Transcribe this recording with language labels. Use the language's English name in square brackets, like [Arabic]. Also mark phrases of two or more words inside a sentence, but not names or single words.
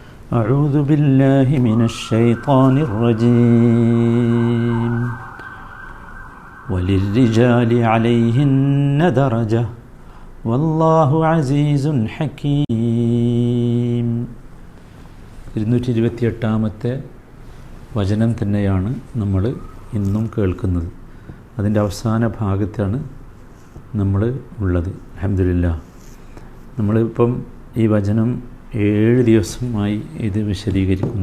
[Arabic] أعوذ بالله من الشيطان الرجيم وللرجال عليهن درجة والله عزيز حكيم [Malayalam] 228-ാമത്തെ വചനം തന്നെയാണ് നമ്മൾ ഇന്നും കേൾക്കുന്നത്. അതിൻ്റെ അവസാന ഭാഗത്താണ് നമ്മൾ ഉള്ളത്. അൽഹംദുലില്ലാഹ്. നമ്മളിപ്പം ഈ വചനം 7 ദിവസമായി ഇത് വിശദീകരിക്കുന്നു.